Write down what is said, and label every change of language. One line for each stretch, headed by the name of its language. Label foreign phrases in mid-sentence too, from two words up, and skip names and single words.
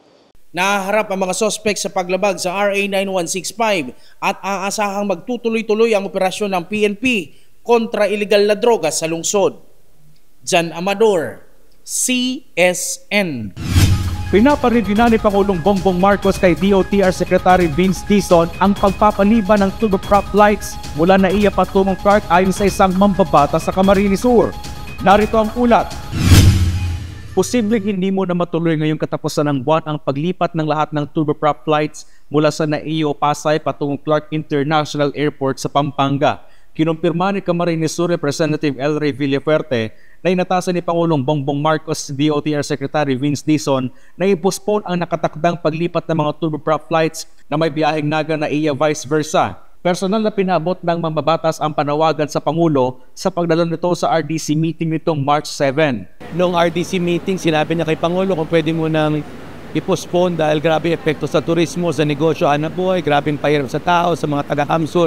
Filipino: Nahaharap ang mga sospek sa paglabag sa RA 9165 at aasahang magtutuloy-tuloy ang operasyon ng PNP kontra iligal na droga sa lungsod. Jan Amador, CSN. Pinaparigina ni Pangulong Bongbong Marcos kay DOTR Secretary Vince Dizon ang pagpapaliban ng turboprop lights mula NAIA patungong Clark ayon sa isang mambabata sa Camarines Sur. Narito ang ulat. Posibleng hindi mo na matuloy ngayong katapusan ng buwan ang paglipat ng lahat ng turboprop flights mula sa NAIA o Pasay patungong Clark International Airport sa Pampanga. Kinumpirma ni Camarines Sur Representative El Rey Villafuerte na inatasan ni Pangulong Bongbong Marcos DOTR Secretary Vince Dizon na i-postpone ang nakatakdang paglipat ng mga turboprop flights na may biyaheng Naga-NAIA vice versa. Personal na pinabot ng mambabatas ang panawagan sa Pangulo sa pagdalo nito sa RDC meeting nitong March 7. Noong RDC meeting, sinabi niya kay Pangulo kung pwede mo nang i-postpone dahil grabe epekto sa turismo, sa negosyo, hanap buhay, grabe pahirap sa tao, sa mga taga-Kamsur.